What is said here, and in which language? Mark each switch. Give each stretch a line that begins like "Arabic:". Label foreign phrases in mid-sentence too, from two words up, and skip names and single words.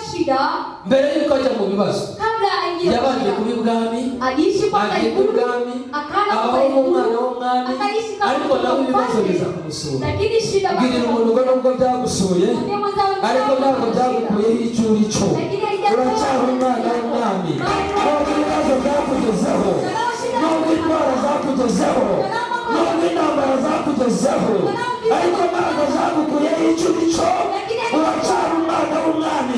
Swahili: shida,
Kinyarwanda: mbere yuko ajya mu bibazo
Swahili: kabla aingie
Kinyarwanda: yabanje kuba ibwami,
Swahili: aliishi kwanza
Kinyarwanda: agiye
Swahili: ikulu,
Kinyarwanda: ibwami,
Swahili: akaenda
Kinyarwanda: abaho
Swahili: kwa
Kinyarwanda: nk'umwana
Swahili: ikulu,
Kinyarwanda: w'umwami,
Swahili: akaishi kama
Kinyarwanda: ariko nawe ibibazo
Swahili: mfalme,
Kinyarwanda: biza kumusura.
Swahili: lakini shida
Kinyarwanda: Bwirira umuntu ngo nubwo byagusuye ariko ntabwo byagukuyeho icyo uri cyo, uracyari umwana w'umwami. Nubwo ibibazo byakugezeho, nubwo indwara zakugezeho, nubwo intambara zakugezeho, ariko ntabwo zagukuyeho icyo uri cyo, uracyari umwana w'umwami.